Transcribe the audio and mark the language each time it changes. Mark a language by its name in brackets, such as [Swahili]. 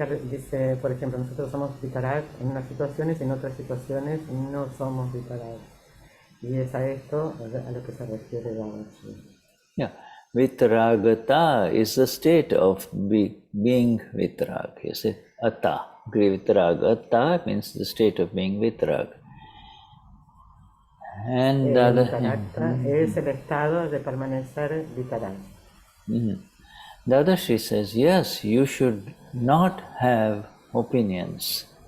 [Spanish] Dice, por ejemplo, nosotros somos vitarag en unas situaciones y en otras situaciones no somos vitarag. Y es a esto a lo que se refiere Dadashri. [English] Yeah, vitaragata is the state of being vitarag, you see. Atta, vitaragata means the state of being vitarag. And [Spanish] vitaragta es el estado de permanecer vitarag. [English] Dadashri says, yes, you should not have opinions.